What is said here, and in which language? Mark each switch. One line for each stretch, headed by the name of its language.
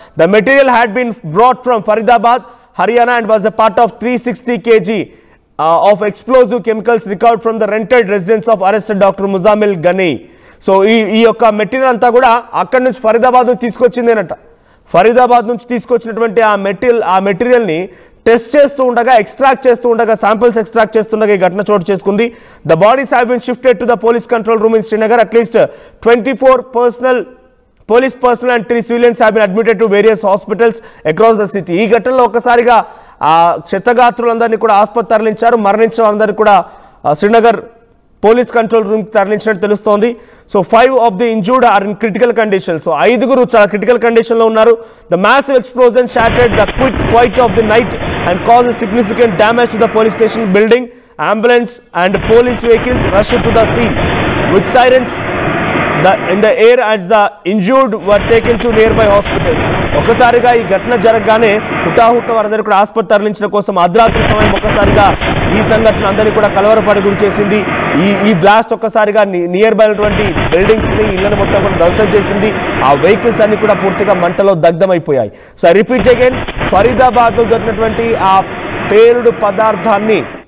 English: The material had been brought from Faridabad, Haryana and was a part of 360 kg of explosive chemicals recovered from the rented residence of arrested Dr. Muzammil Ghani.
Telugu: So ఈ యొక్క material అంతా కూడా అక్కడి నుంచి ఫరీదాబాద్ నుంచి తీసుకొచ్చిందేనట. ఫరీదాబాద్ నుంచి తీసుకొచ్చినటువంటి ఆ మెటీరియల్ని టెస్ట్ చేస్తూ ఉండగా, ఎక్స్ట్రాక్ట్ చేస్తూ ఉండగా, శాంపిల్స్ ఎక్స్ట్రాక్ట్ చేస్తుండగా ఈ ఘటన చోటు చేసుకుంది.
English: The bodies have been shifted to the police control room in Srinagar. At least 24 police personnel and 3 civilians have been admitted to various hospitals across the city.
Telugu: ఈ ఘటనలో ఒక్కసారిగా క్షతగాత్రులందరినీ కూడా ఆసుపత్రి తరలించారు. మరణించిన వారందరినీ కూడా శ్రీనగర్ పోలీస్ కంట్రోల్ రూమ్ తరలించినట్టు తెలుస్తోంది. So 5 of the injured are in critical condition. So 5 చాలా క్రిటికల్ కండిషన్ లో ఉన్నారు.
English: The massive explosion shattered the quiet of the night and caused significant damage to the police station building. Ambulance and police vehicles rushed to the scene with sirens in the air as the injured were taken to nearby hospitals.
Telugu: ఒక్కసారిగా ఈ ఘటన జరగగానే హుటాహుట్న వారందరూ కూడా ఆసుపత్రి తరలించడం కోసం అర్ధరాత్రి సమయం ఒక్కసారిగా ఈ సంఘటన అందరినీ కూడా కలవరపడి గురి చేసింది. ఈ బ్లాస్ట్ ఒక్కసారిగా నియర్ బై ఉన్నటువంటి బిల్డింగ్స్ ని, ఇళ్లను మొత్తం కూడా ధ్వంసం చేసింది. ఆ వెహికల్స్ అన్ని కూడా పూర్తిగా మంటలో దగ్ధమైపోయాయి.
English: so I repeat again,
Telugu: Faridabad లో జరిగినటువంటి ఆ పేలుడు పదార్థాన్ని